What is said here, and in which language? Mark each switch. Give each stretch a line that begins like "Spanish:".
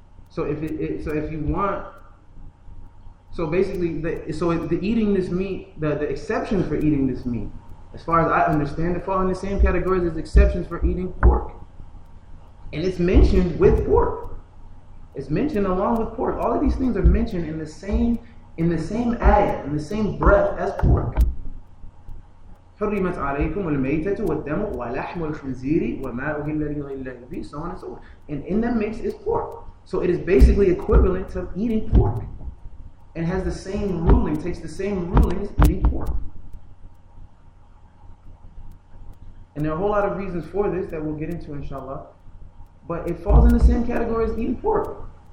English: So if you want, so basically, the eating this meat, the exceptions for eating this meat, as far as I understand it, fall in the same categories as exceptions for eating pork, and it's mentioned with pork. It's mentioned along with pork. All of these things are mentioned in the same ayah, in the same breath as pork.
Arabic: حرمت عليكم الميتة والدم ولحم الخنزير وما أهل لغير الله به, so on and so on.
English: And in that mix is pork. So it is basically equivalent to eating pork. And has the same ruling, takes the same ruling as eating pork. And there are a whole lot of reasons for this that we'll get into, inshallah. But it falls in the same category as eating pork.